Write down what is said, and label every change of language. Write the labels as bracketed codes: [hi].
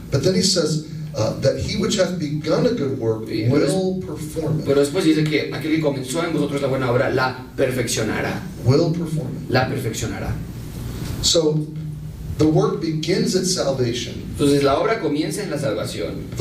[en] But then he says that he which hath begun a good work will perform it. [es] Pero después dice que aquel que comenzó en vosotros la buena obra la perfeccionará. [en] Will perform it. [es] La perfeccionará. [en] So the work begins at salvation. [es] Entonces la obra comienza en la salvación.